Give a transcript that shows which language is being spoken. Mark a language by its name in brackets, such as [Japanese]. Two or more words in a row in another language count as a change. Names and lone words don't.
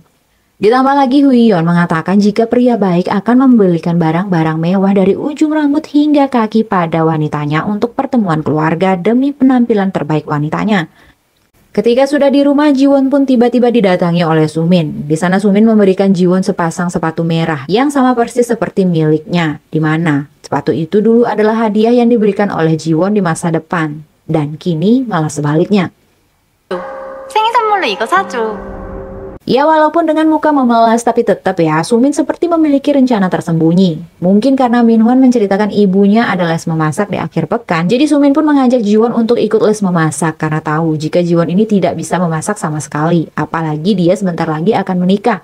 [Indonesian] Ditambah lagi Huyeon mengatakan jika pria baik akan membelikan barang-barang mewah dari ujung rambut hingga kaki pada wanitanya untuk pertemuan keluarga demi penampilan terbaik wanitanya. Ketika sudah di rumah, Jiwon pun tiba-tiba didatangi oleh Sumin. Di sana Sumin memberikan Jiwon sepasang sepatu merah yang sama persis seperti miliknya, di mana sepatu itu dulu adalah hadiah yang diberikan oleh Jiwon di masa depan. Dan kini malah sebaliknya. [Korean] 생일 선물로 이거 사줘. [Indonesian] Ya walaupun dengan muka memelas tapi tetap ya Sumin seperti memiliki rencana tersembunyi. Mungkin karena Minhwan menceritakan ibunya ada les memasak di akhir pekan, jadi Sumin pun mengajak Jiwon untuk ikut les memasak karena tahu jika Jiwon ini tidak bisa memasak sama sekali, apalagi dia sebentar lagi akan menikah.